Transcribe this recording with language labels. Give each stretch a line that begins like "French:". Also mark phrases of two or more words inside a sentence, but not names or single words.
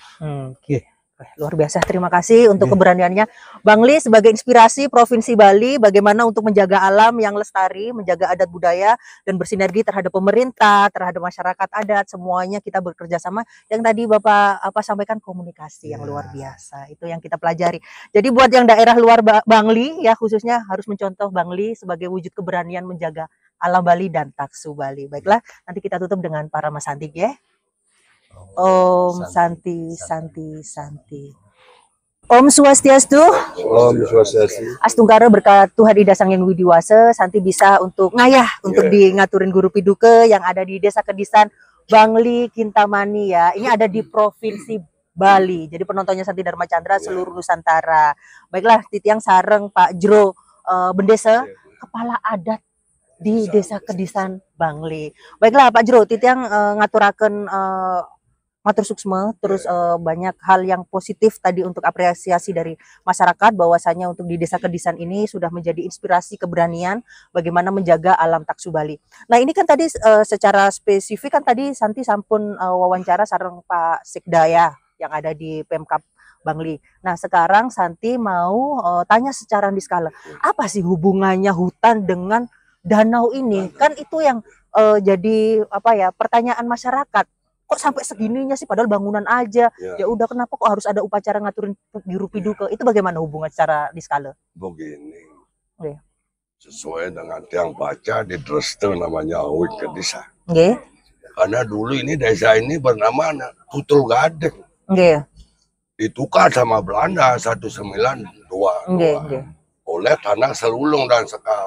Indonesian: Luar biasa, terima kasih untuk keberaniannya Bang Li sebagai inspirasi Provinsi Bali bagaimana untuk menjaga alam yang lestari, menjaga adat budaya dan bersinergi terhadap pemerintah, terhadap masyarakat adat, semuanya kita bekerja sama. Yang tadi Bapak sampaikan komunikasi yang luar biasa, itu yang kita pelajari. Jadi buat yang daerah luar Bang Li ya khususnya harus mencontoh Bang Li sebagai wujud keberanian menjaga alam Bali dan taksu Bali. Baiklah, nanti kita tutup dengan para Mas Santi ya.
Balinese: Om Santi. Om Swastiastu. Om Swastiastu.
Indonesian: Astungkara berkat Tuhan Ida Sang Yang Widiwase, Santi bisa untuk ngayah untuk di ngaturin guru piduke yang ada di Desa Kedisan Bangli Kintamani ya. Ini ada di Provinsi Bali. Jadi penontonnya Santi Dharma Chandra seluruh Nusantara. Baiklah,
Balinese: Titiang sareng
Indonesian: Pak Jero Bendesa, kepala adat di Desa Kedisan Bangli.
Balinese: Baiklah Pak Jero, Titiang ngaturaken matur suksma,
Indonesian: terus banyak hal yang positif tadi untuk apresiasi dari masyarakat bahwasanya untuk di Desa Kedisan ini sudah menjadi inspirasi keberanian bagaimana menjaga alam taksu Bali. Nah ini kan tadi secara spesifik kan tadi Santi sampun wawancara sareng Pak Sekdaya yang ada di Pemkab Bangli. Nah sekarang Santi mau tanya secara di skala, apa sih hubungannya hutan dengan danau ini? Kan itu yang jadi apa ya pertanyaan masyarakat. Kok sampai segininya sih padahal bangunan aja. Ya udah kenapa kok harus ada upacara ngaturin biru piduke? Itu bagaimana hubungan secara di skala? Begini. Sesuai dengan yang baca di Dresden namanya Awik Kedisa. Karena dulu ini desa ini bernama Tutul Gading. Ditukar sama Belanda 1922 oleh tanah Selulung dan Sekar.